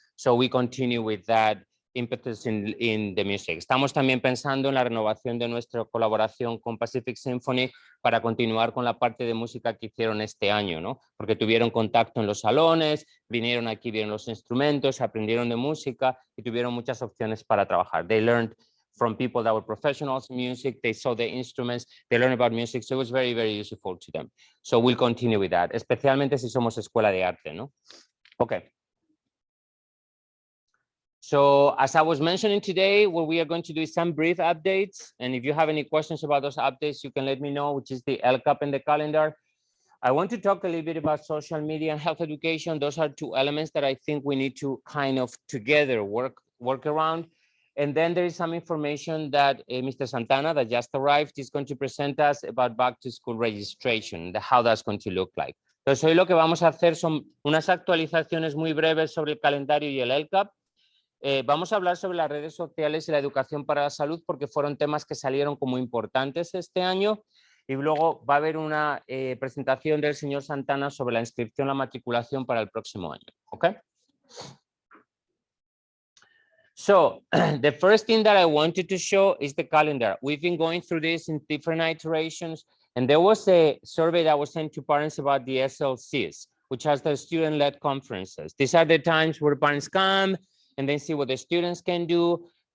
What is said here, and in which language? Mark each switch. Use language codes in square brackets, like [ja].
[en] So we continue with that impetus in the music. [es] Estamos también pensando en la renovación de nuestra colaboración con Pacific Symphony para continuar con la parte de música que hicieron este año, ¿no? Porque tuvieron contacto en los salones, vinieron aquí, vieron los instrumentos, aprendieron de música y tuvieron muchas opciones para trabajar. [en] They learned from people that were professionals in music, they saw the instruments, they learned about music, so it was very, very useful to them. So we'll continue with that, [es] especialmente si somos escuela de arte, ¿no? [en] Okay. So as I was mentioning today, what we are going to do is some brief updates. And if you have any questions about those updates, you can let me know, which is the LCAP and the calendar. I want to talk a little bit about social media and health education. Those are two elements that I think we need to kind of together work around. And then there is some information that Mr. Santana, that just arrived, is going to present us about back to school registration, how that's going to look like. [es] Entonces hoy lo que vamos a hacer son unas actualizaciones muy breves sobre el calendario y el LCAP. Vamos a hablar sobre las redes sociales y la educación para la salud porque fueron temas que salieron como importantes este año, y luego va a haber una presentación del señor Santana sobre la inscripción, la matriculación para el próximo año. [en] Okay? So the first thing that I wanted to show is the calendar. We've been going through this in different iterations, and there was a survey that was sent to parents about the SLCs, which has the student-led conferences. These are the times where parents come and then see what the students can do.